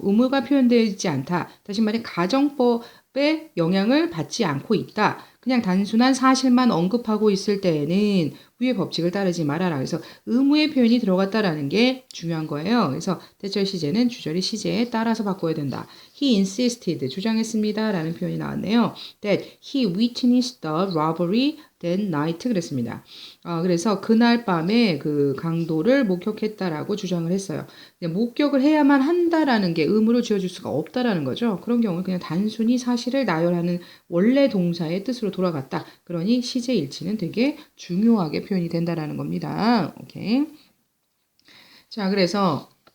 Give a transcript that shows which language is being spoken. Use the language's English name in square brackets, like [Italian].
[Korean] 의무가 표현되어 있지 않다. 다시 말해 가정법의 영향을 받지 않고 있다. 그냥 단순한 사실만 언급하고 있을 때에는 위의 법칙을 따르지 말아라. 그래서 의무의 표현이 들어갔다라는 게 중요한 거예요. 그래서 대절 시제는 주절의 시제에 따라서 바꿔야 된다. [English] He insisted, [Korean] 주장했습니다. 라는 표현이 나왔네요. [English] That he witnessed the robbery that night [Korean] 그랬습니다. 그래서 그날 밤에 그 강도를 목격했다라고 주장을 했어요. 목격을 해야만 한다라는 게 의무로 지어줄 수가 없다라는 거죠. 그런 경우는 그냥 단순히 사실을 나열하는 원래 동사의 뜻으로 돌아갔다. 그러니 시제 일치는 되게 중요하게 표현이 된다라는 겁니다. 오케이. 자, 그래서